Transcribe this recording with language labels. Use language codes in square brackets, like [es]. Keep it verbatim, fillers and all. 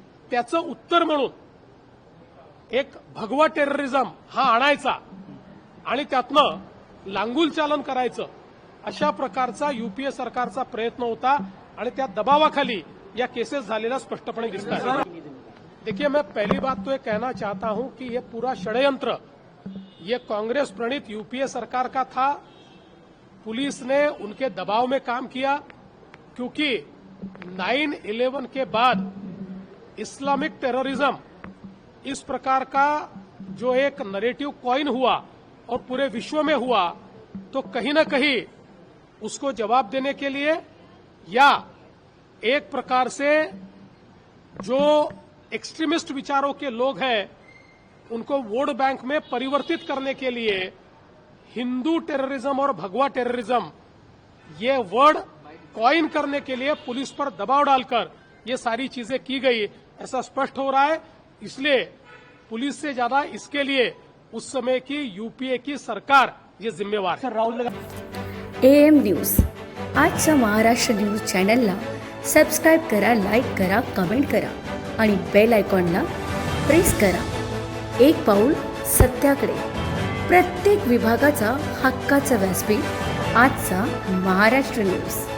[mr] त्याचं उत्तर म्हणून एक भगवा टेररिझम हा आणायचा आणि त्यातनं लांगूल चालन करायचं अशा प्रकारचा यूपीए सरकारचा प्रयत्न होता आणि त्या दबावाखाली या केसेस झालेल्या स्पष्टपणे दिसतात. [hi] देखिए, मैं पहली बात तो ये कहना चाहता हूं कि ये पूरा षडयंत्र ये कांग्रेस प्रणित यूपीए सरकार का था. पुलिस ने उनके दबाव में काम किया क्योंकि नाइन इलेवन के बाद इस्लामिक टेररिज्म इस प्रकार का जो एक नरेटिव कॉइन हुआ और पूरे विश्व में हुआ तो कहीं न कहीं उसको जवाब देने के लिए या एक प्रकार से जो एक्सट्रीमिस्ट विचारों के लोग हैं उनको वोट बैंक में परिवर्तित करने के लिए हिंदू टेररिज्म और भगवा टेररिज्म ये वर्ड कॉइन करने के लिए पुलिस पर दबाव डालकर ये सारी चीजें की गई ऐसा स्पष्ट हो रहा है. इसलिए पुलिस से ज्यादा इसके लिए उस समय की यूपीए की सरकार ये जिम्मेवार है. [mr] राहुल एएम न्यूज आजचा महाराष्ट्र न्यूज चॅनलला सबस्क्राईब करा, लाईक करा, कमेंट करा आणि बेल आयकॉनला प्रेस करा. एक पाऊल सत्याकडे, प्रत्येक विभागाचा हक्काचा व्यासपीठ आजचा महाराष्ट्र न्यूज.